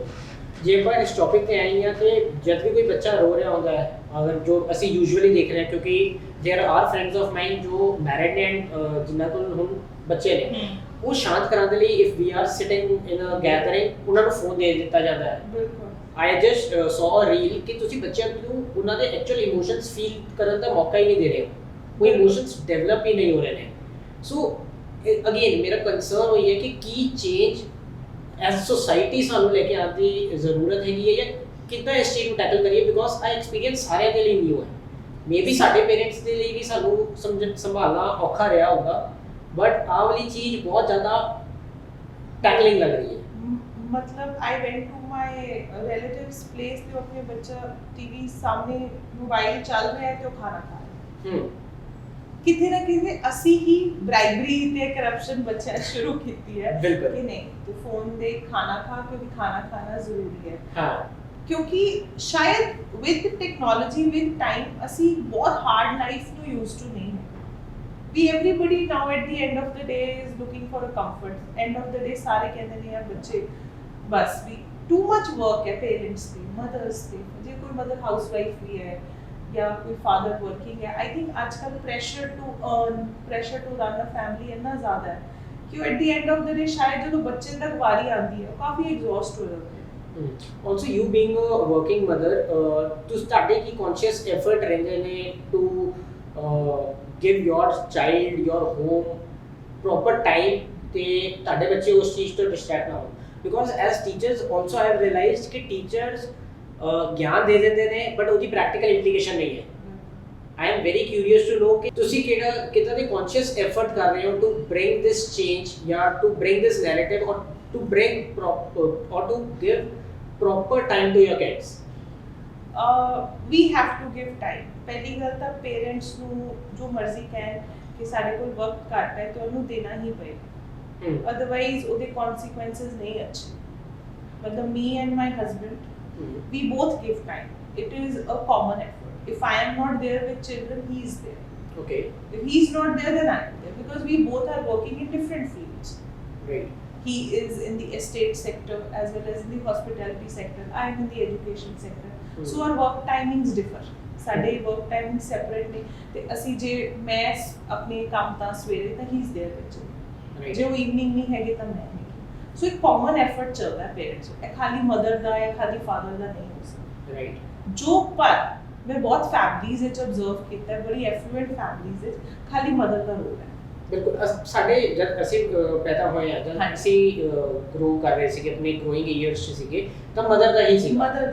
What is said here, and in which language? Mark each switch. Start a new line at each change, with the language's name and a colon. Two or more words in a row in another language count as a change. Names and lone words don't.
Punjabi: ਜੇ ਆਪਾਂ ਇਸ ਟੌਪਿਕ ਤੇ ਆਏ ਹਾਂ ਤੇ ਜਦ ਵੀ ਕੋਈ ਬੱਚਾ ਰੋ ਰਿਹਾ ਹੁੰਦਾ ਹੈ, ਅਗਰ ਜੋ ਅਸੀਂ ਯੂਜੂਅਲੀ ਦੇਖ ਰਹੇ ਹਾਂ, ਕਿਉਂਕਿ
English: there are friends of mind
Punjabi: ਜੋ
English: married and
Punjabi: ਜਿਨ੍ਹਾਂ ਕੋਲ ਹੁਣ ਬੱਚੇ ਨੇ, ਉਹ ਸ਼ਾਂਤ ਕਰਾਉਣ ਦੇ ਲਈ
English: if we are sitting in a gathering
Punjabi: ਉਹਨਾਂ ਨੂੰ ਫੋਨ ਦੇ ਦਿੱਤਾ ਜਾਂਦਾ ਹੈ। ਬਿਲਕੁਲ। I
English: just saw a reel
Punjabi: ਕਿ ਤੁਸੀਂ ਬੱਚਿਆਂ ਨੂੰ ਉਹਨਾਂ ਦੇ
English: actual emotions feel
Punjabi: ਕਰਨ ਦਾ ਮੌਕਾ ਹੀ ਨਹੀਂ ਦੇ ਰਹੇ ਹੋ, ਉਹ
English: emotions develop
Punjabi: ਹੀ ਨਹੀਂ ਹੋ ਰਹੇ ਨੇ।
English: so again
Punjabi: ਮੇਰਾ ਕੰਸਰਨ ਹੋਈ ਹੈ ਕਿ ਕੀ
English: change as society
Punjabi: ਸਾਨੂੰ ਲੈ ਕੇ ਆਉਣ ਦੀ ਜ਼ਰੂਰਤ ਹੈਗੀ ਹੈ ਜਾਂ ਕਿੱਦਾਂ ਇਸ ਚੀਜ਼ ਨੂੰ ਟੈਕਲ ਕਰੀਏ। ਬਿਕੋਜ਼ ਆਹ ਐਕਸਪੀਰੀਅੰਸ ਸਾਰਿਆਂ ਦੇ ਲਈ ਨਿਊ ਹੈ। ਮੇਬੀ ਸਾਡੇ ਪੇਰੈਂਟਸ ਦੇ ਲਈ ਵੀ ਸਾਨੂੰ ਸੰਭਾਲਣਾ ਔਖਾ ਰਿਹਾ ਹੋਊਗਾ, ਬਟ ਆਹ ਵਾਲੀ ਚੀਜ਼ ਬਹੁਤ ਜ਼ਿਆਦਾ ਟੈਕਲਿੰਗ ਲੱਗ ਰਹੀ ਹੈ।
English: मतलब I went to my relatives place,
Punjabi: ਤੇ ਆਪਣੇ ਬੱਚਾ ਟੀਵੀ ਸਾਹਮਣੇ ਮੋਬਾਈਲ ਚੱਲ ਰਿਹਾ ਹੈ ਤੇ ਉਹ ਖਾਣਾ ਖਾ ਰਿਹਾ। ਕਿਤੇ ਨਾ ਕਿਤੇ ਅਸੀਂ ਹੀ ਬ੍ਰਾਈਬਰੀ ਤੇ ਕਰਪਸ਼ਨ ਬੱਚਿਆਂ ਸ਼ੁਰੂ ਕੀਤੀ ਹੈ ਕਿ ਨਹੀਂ ਤੂੰ ਫੋਨ ਦੇ ਖਾਣਾ ਖਾ, ਕਿਉਂਕਿ ਖਾਣਾ ਖਾਣਾ ਜ਼ਰੂਰੀ ਹੈ। ਹਾਂ, ਕਿਉਂਕਿ ਸ਼ਾਇਦ
English: with technology with time
Punjabi: ਅਸੀਂ ਬਹੁਤ
English: hard life
Punjabi: ਨੂੰ
English: used to
Punjabi: ਨਹੀਂ ਹੈ।
English: We everybody now at the end of the day is looking for a comfort. End of the day
Punjabi: ਸਾਰੇ ਕਹਿੰਦੇ ਨੇ ਯਾਰ ਬੱਚੇ ਬਸ ਵੀ
English: too much work
Punjabi: ਹੈ ਪੇਰੈਂਟਸ ਤੇ, ਮਦਰਸ ਤੇ। ਜੇ ਕੋਈ
English: mother housewife
Punjabi: ਵੀ ਹੈ ਜਾਂ ਕੋਈ
English: father working
Punjabi: ਹੈ,
English: I think
Punjabi: ਅੱਜ ਕੱਲ੍ਹ
English: pressure to earn, pressure to run a family
Punjabi: ਇੰਨਾ ਜ਼ਿਆਦਾ ਹੈ ਕਿ
English: at the end of the day
Punjabi: ਸ਼ਾਇਦ ਜਦੋਂ ਬੱਚੇ ਤੱਕ ਵਾਰੀ ਆਉਂਦੀ ਹੈ ਉਹ ਕਾਫੀ ਐਗਜ਼ੌਸਟ ਹੋ ਜਾਂਦੇ ਹੈ।
English: also you being a working mother,
Punjabi: ਤੁਹਾਡੇ ਕੀ
English: conscious effort
Punjabi: ਰਹਿੰਦੇ ਨੇ
English: to give your child your home proper time
Punjabi: ਤੇ ਤੁਹਾਡੇ ਬੱਚੇ ਉਸ ਚੀਜ਼ ਤੋਂ ਡਿਸਟਰੈਕਟ ਨਾ ਹੋਣ।
English: because as teachers also I have realized
Punjabi: ਕਿ ਟੀਚਰਸ ਗਿਆਨ ਦੇ ਦਿੰਦੇ ਨੇ ਬਟ ਉਹਦੀ
English: practical implication
Punjabi: ਨਹੀਂ ਹੈ।
English: I am very curious to know
Punjabi: ਕਿ ਤੁਸੀਂ ਕਿੱਦਾਂ ਦੇ
English: conscious effort
Punjabi: ਕਰ ਰਹੇ ਹੋ
English: to bring this change ਜਾਂ to bring this narrative or to bring or to give proper time to your kids। We have to give time।
Punjabi: ਪਹਿਲੀ ਗੱਲ ਤਾਂ ਪੇਰੈਂਟਸ ਨੂੰ ਜੋ ਮਰਜ਼ੀ ਕਹਿਣ ਕਿ ਸਾਡੇ ਕੋਲ ਵਕਤ ਘੱਟ ਹੈ ਤੇ ਉਹਨੂੰ ਦੇਣਾ ਹੀ ਪਏਗਾ। ਅਦਰਵਾਈਜ਼ ਉਹਦੇ ਕਨਸੀਕੁਐਂਸਸ ਨਹੀਂ ਅੱਛੇ।
English: ਮਤਲਬ me and my husband we both give time. It is a common effort. If I am not there with children, he is there. Okay. If he is not there, then I am there, because we both are working in different fields. Right. He is in the estate sector as well as in the hospitality sector. I am in the education sector. So our work timings differ.
Punjabi: ਸਾਡੇ
English: work timings
Punjabi: separate ਨੇ ਤੇ ਅਸੀਂ ਜੇ ਮੈਂ ਆਪਣੇ ਕੰਮ ਤਾਂ ਸਵੇਰੇ ਤਾਂ
English: he is there
Punjabi: ਵਿੱਚ, ਜੇ ਉਹ evening ਨਹੀਂ ਹੈਗੇ ਤਾਂ ਮੈਂ ਹੈਗੀ। ਸੋ ਇੱਕ
English: common effort
Punjabi: ਚੱਲਦਾ ਹੈ ਪੇਰੈਂਟਸ ਨੂੰ, ਇਹ ਖਾਲੀ ਮਦਰ ਦਾ ਹੈ ਖਾਲੀ ਫਾਦਰ ਦਾ ਨਹੀਂ ਹੋ ਸਕਦਾ। ਰਾਈਟ। ਜੋ ਪਰ ਮੈਂ ਬਹੁਤ ਫੈਮਿਲੀਜ਼ ਵਿੱਚ ਆਬਜ਼ਰਵ ਕੀਤਾ ਹੈ, ਬੜੀ
English: affluent families
Punjabi: ਵਿੱਚ ਖਾਲੀ ਮਦਰ ਦਾ ਰੋਲ ਹੈ। ਬਿਲਕੁਲ। ਸਾਡੇ ਜਦ ਅਸੀਂ ਪੈਦਾ ਹੋਏ ਆ, ਜਦ ਅਸੀਂ ਗਰੋ ਕਰ ਰਹੇ ਸੀਗੇ, ਆਪਣੇ
English: growing years
Punjabi: 'ਚ ਸੀਗੇ, ਤਾਂ ਮਦਰ ਦਾ ਹੀ ਸੀ, ਮਦਰ